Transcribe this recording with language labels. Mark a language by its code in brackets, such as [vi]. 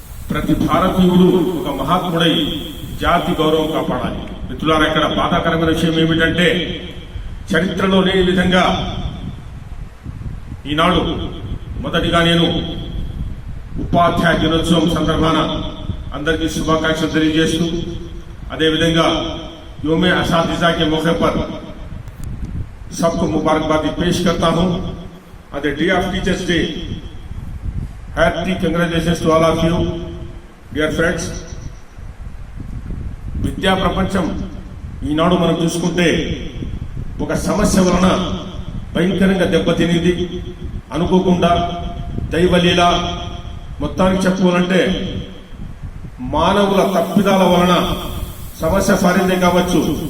[te] ప్రతి భారతీయుడు ఒక మహాత్ముడై జాతి గౌరవం కాపాడాలి. మిత్రులారా, ఇక్కడ బాధాకరమైన విషయం ఏమిటంటే, చరిత్రలో లేని విధంగా ఈనాడు మొదటిగా నేను ఉపాధ్యాయ దినోత్సవం సందర్భాన అందరికీ శుభాకాంక్షలు తెలియజేస్తూ అదేవిధంగా [ur] యోమే అసాతిజా के मौके पर सबको मुबारकबादी पेश करता हूं [en] on the day of Teachers Day. Happy congratulations to all of you, dear friends. [te] విద్యా ప్రపంచం ఈనాడు మనం చూసుకుంటే ఒక సమస్య వలన భయంకరంగా దెబ్బతినింది. అనుకోకుండా దైవలీల మొత్తానికి చెప్పుకోవాలంటే మానవుల తప్పిదాల వలన సమస్య సారిందే కావచ్చు.